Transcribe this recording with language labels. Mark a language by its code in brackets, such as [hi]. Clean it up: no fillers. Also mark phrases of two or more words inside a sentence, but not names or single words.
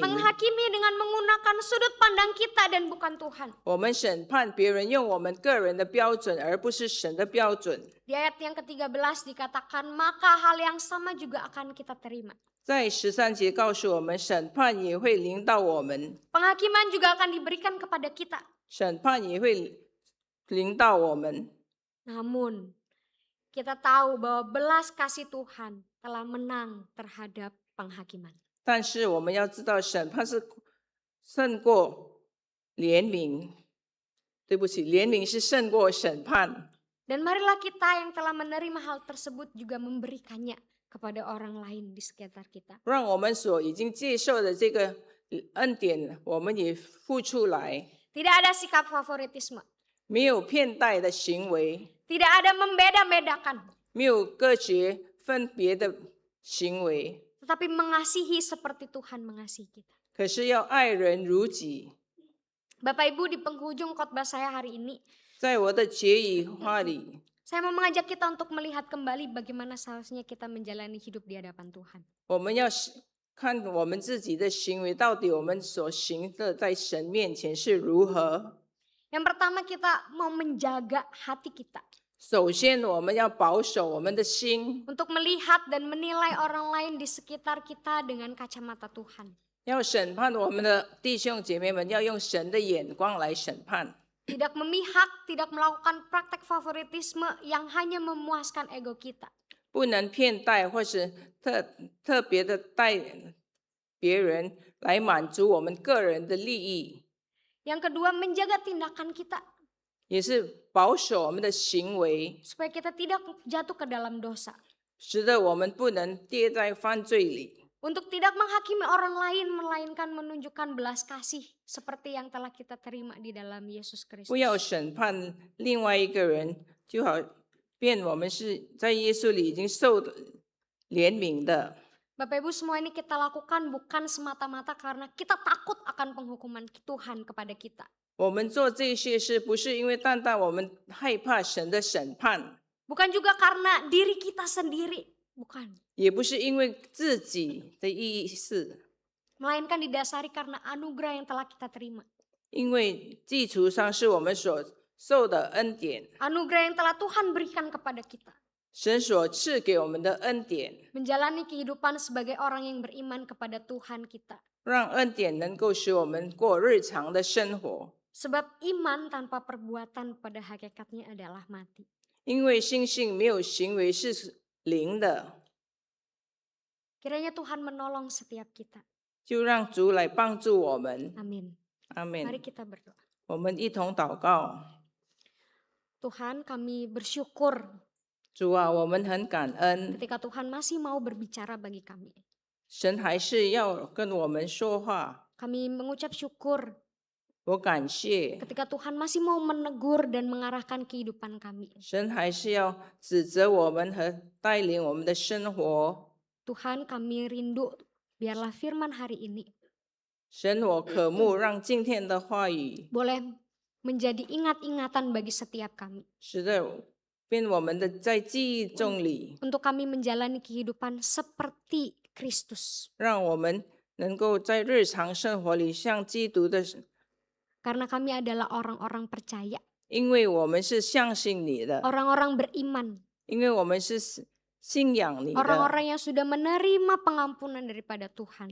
[id] Menghakimi dengan menggunakan sudut pandang kita dan bukan Tuhan. [zh] 我们审判别人用我们个人的标准，而不是神的标准。 [id] Di ayat yang ke-13 dikatakan, maka hal yang sama juga akan kita terima. [zh] 在13节告诉我们，审判也会临到我们， [id] Penghakiman juga akan diberikan kepada kita. [zh] 审判也会临到我们。 [id] Namun, kita tahu bahwa belas kasih Tuhan telah menang terhadap penghakiman. [zh] 但是我们要知道，审判是胜过怜悯。对不起，怜悯是胜过审判。 [id] Dan marilah kita yang telah menerima hal tersebut juga memberikannya kepada orang lain di sekitar kita. [zh] 让我们所已经接受的这个恩典，我们也付出来， [id] Tidak ada sikap favoritisme. [zh] 没有偏待的行为， [id] Tidak ada membeda-bedakan. [zh] 没有割绝分别的行为， [id] Tetapi mengasihi seperti Tuhan mengasihi kita. [zh] 可是要爱人如己。 [id] Bapak Ibu, di penghujung khotbah saya hari ini, [zh] 在我的结语话里， [id] saya mau mengajak kita untuk melihat kembali bagaimana seharusnya kita menjalani hidup di hadapan Tuhan. [zh] 我们要看我们自己的行为，到底我们所行的在神面前是如何。 [id] Yang pertama, kita mau menjaga hati kita [zh] 首先，我们要保守我们的心， [id] untuk melihat dan menilai orang lain di sekitar kita dengan kacamata Tuhan. [zh] 要审判我们的弟兄姐妹们，要用神的眼光来审判。 [id] Tidak memihak, tidak melakukan praktek favoritisme yang hanya memuaskan ego kita. [zh] 不能偏待或是特别的待别人来满足我们个人的利益， [id] Yang kedua, menjaga tindakan kita [zh] 也是保守我们的行为， [id] supaya kita tidak jatuh ke dalam dosa. [zh] 使得我们不能跌在犯罪里。 [id] Untuk tidak menghakimi orang lain, melainkan menunjukkan belas kasih seperti yang telah kita terima di dalam Yesus [zh] 不 [id] Kristus. [zh] 要审判另外一个人，就好便我们是在耶稣里已经受怜悯的。 [id] Bapak Ibu, semua ini kita lakukan bukan semata-mata karena kita takut akan penghukuman Tuhan kepada kita. [zh] 我们做这些事，不是因为单单我们害怕神的审判， [id] Bukan juga karena diri kita sendiri, bukan. [zh] 也不是因为自己的意思， [id] Melainkan didasari karena anugerah yang telah kita terima. [zh] 因为基础上是我们所受的恩典， [id] Anugerah yang telah Tuhan berikan kepada kita. [zh] 神所赐给我们的恩典， [id] Menjalani kehidupan sebagai orang yang beriman kepada Tuhan kita. [zh] 让恩典能够使我们过日常的生活。 [id] Sebab iman tanpa perbuatan pada hakikatnya adalah mati. [zh] 因为信心没有行为是零的， [id] Kiranya Tuhan menolong setiap kita. [zh] 就让主来帮助我们。 [id] Amin. [zh] 阿 [id] Mari [zh] 门。 [id] kita berdoa. [zh] 我们一同祷告。 [id] Tuhan, kami bersyukur [zh] 主啊，我们很感恩， [id] ketika Tuhan masih mau berbicara bagi kami. [zh] 神还是要跟我们说话。 [id] Kami mengucap syukur [zh] 我感谢 [id] ketika Tuhan masih mau menegur dan mengarahkan kehidupan kami. [zh] 神还是要指责我们和带领我们的生活。 [id] Tuhan, kami rindu biarlah firman hari ini [zh] 神，我渴慕让今天的话语 [id] boleh menjadi ingat-ingatan bagi setiap kami. [zh] 使得变我们的在记忆中里， [id] Untuk kami menjalani kehidupan seperti Kristus. [zh] 让我们能够在日常生活里像基督的， [id] Karena kami adalah orang-orang percaya. [zh] 因为我们是相信你的， [id] Orang-orang beriman. [zh] 因为我们是信仰你的， [id] Orang-orang yang sudah menerima pengampunan daripada Tuhan.